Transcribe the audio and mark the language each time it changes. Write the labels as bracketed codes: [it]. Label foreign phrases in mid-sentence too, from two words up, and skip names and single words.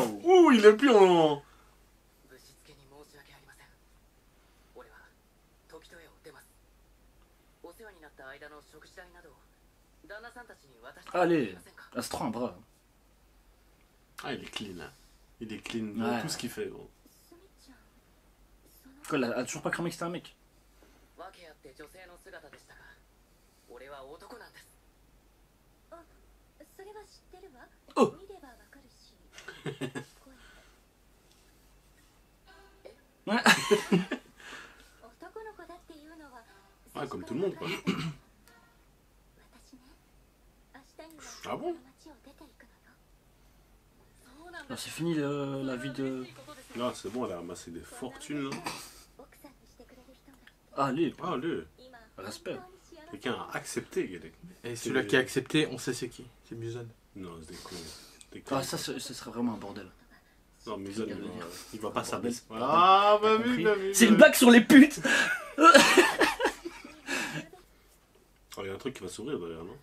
[fr] Ouh, il est plus en. Allez, Astro un bras. Ah, il est clean, hein. Il est clean Ouais. tout ce qu'il fait, gros. Quoi, elle a toujours pas cramé que c'était un mec. [ja] 訳あって女性の姿でしたが、俺は男なんです。それは知ってるわ。お見ればわかるし。男の子だっていうのは。 [fr] Ouais, comme tout le monde, quoi. [ja] 私ね、明日には [fr] Ah bon? [ja] 街を出ていくのよ。 [fr] Alors, c'est fini la vie de... Là, c'est bon, elle a ramassé des fortunes, là. [ja] 奥さんにしてくれる人が [fr] Allez, Ah, lui, [ja] 今 [fr] respect. [ja] 本当に幸せ [fr] quelqu'un a accepté, Guélec. Et celui-là qui a accepté, on sait c'est qui. C'est Muzan. Non, c'est des cons. Des Ah, cons. ça, ce serait vraiment un bordel. Non, Muzan, Regarde, il va pas Bordel. s'abaisser. Ah, bah oui, Compris. bah oui. C'est bah une oui. blague sur les putes. Oh, il y a un truc qui va s'ouvrir derrière, non?